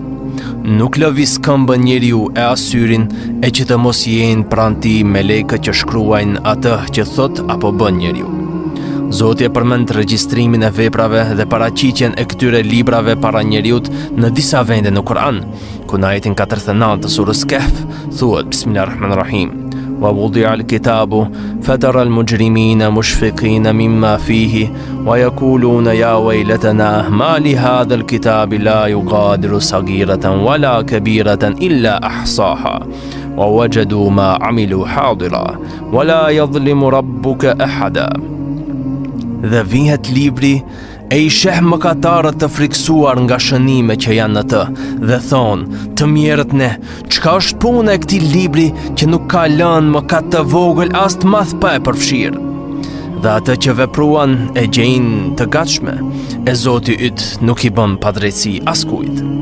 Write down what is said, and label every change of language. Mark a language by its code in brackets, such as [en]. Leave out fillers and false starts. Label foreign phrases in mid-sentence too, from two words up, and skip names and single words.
[sq] Nuk lëviz këmbën njeriu e as syrin e që të mos jenë pranë tij melekët që shkruajnë atë që thot apo bën njeriu. Zoti e përmend regjistrimin e veprave dhe paraqitjen e këtyre librave para njeriut në disa vende në Kur'an, ku në ajetin 49 të surës Kahf thuhet Bismillahirrahmanirrahim: [ar] "ووضع الكتاب فترى المجرمين مشفقين مما فيه ويقولون يا ويلتنا ما لهذا الكتاب لا يغادر صغيرة ولا كبيرة إلا أحصاها ووجدوا ما عملوا حاضرا ولا يظلم ربك أحدا." [sq] Dhe vihet libri e i sheh mëkatarët të friksuar nga shënime që janë në të, dhe thonë: "Të mjerët ne, çka është puna e këtij libri që nuk ka lënë mëkat të vogël as të madh pa e përfshirë?" Dhe atë që vepruan e gjejnë të gatshme, e Zoti yt nuk i bën padrejtësi askujt.